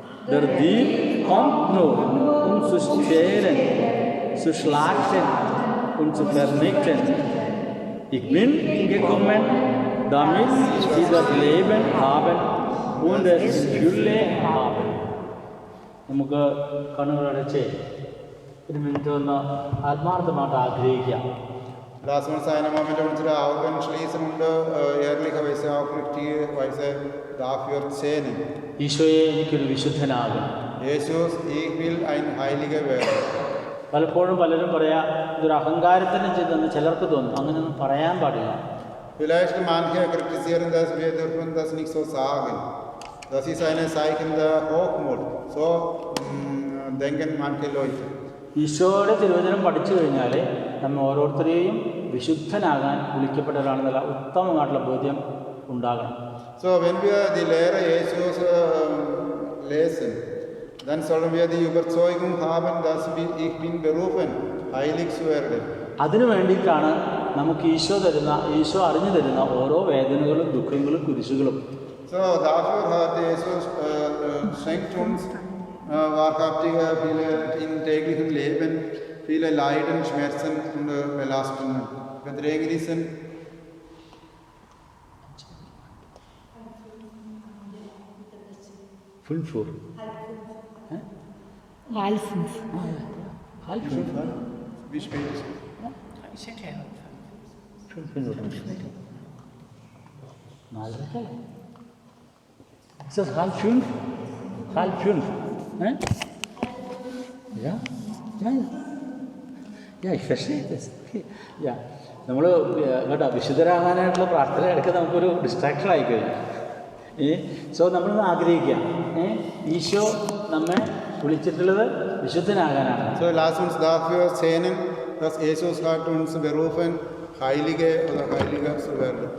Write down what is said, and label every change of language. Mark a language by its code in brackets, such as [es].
[de] Der Dieb kommt nur, um zu stehlen, zu schlachten und zu vernichten. Ich bin gekommen, damit sie das Leben haben und es in Fülle haben. [ml] നമുക്ക് കണ്ണുകളടച്ച് ഒരു minute ഒന്ന് ആത്മാർത്ഥമായിട്ട് ആഗ്രഹിക്കാം. [de] Lass uns einen Moment unsere Augen schließen und ehrlicherweise aufrichtige Weise dafür zählen. [ml] ഈശോയെ എനിക്കൊരു വിശുദ്ധനാകും. [de] Jesus, ich will ein Heiliger werden. [ml] പലപ്പോഴും പലരും പറയാ ഇതൊരു അഹങ്കാരത്തിന് ചെയ്തെന്ന് ചിലർക്ക് തോന്നും. അങ്ങനെയൊന്നും പറയാൻ പാടില്ല. [de] Vielleicht manche kritisieren das, wir dürfen das nicht so sagen. Das ist ein Zeichen der Hochmut. So denken manche Leute. [ml] ഈശോയുടെ തിരുവചനം പഠിച്ചു കഴിഞ്ഞാൽ നമ്മൾ ഓരോരുത്തരെയും വിശുദ്ധനാകാൻ വിളിക്കപ്പെട്ടവരാണെന്നുള്ള ഉത്തമമായിട്ടുള്ള ബോധ്യം ഉണ്ടാകണം. [de] So, wenn wir die Lehre Jesus lesen, dann sollen wir die Überzeugung haben, dass ich bin berufen, heilig zu werden. [ml] അതിനു വേണ്ടിയിട്ടാണ് നമുക്ക് ഈശോ അറിഞ്ഞു തരുന്ന ഓരോ വേദനകളും ദുഃഖങ്ങളും കുരിശുകളും. [de] So, dafür hat Jesus schenkt uns wahrhaftige viele im täglichen Leben viele Leiden, Schmerzen und Belastungen, Bedrängnissen. Fünfur. Halb 5. Halb fünf. Wie spät ist es? Ich sag ja. 5 Minuten. 4:30. Ist das halb 5? Halb 5. Ja? Ja, ja. Ja, ich verstehe das. Okay. Ja. [ml] നമ്മൾ കേട്ടോ വിശുദ്ധരാകാനായിട്ടുള്ള പ്രാർത്ഥന ഇടയ്ക്ക് നമുക്കൊരു distraction ആയിക്കഴിഞ്ഞു. So നമ്മളൊന്ന് ആഗ്രഹിക്കുക, ഈശോ നമ്മെ വിളിച്ചിട്ടുള്ളത് വിശുദ്ധനാകാനാണ്. [de] So lass uns dafür sehnen, dass Jesus hat uns berufen, Heilige oder Heiliger zu werden.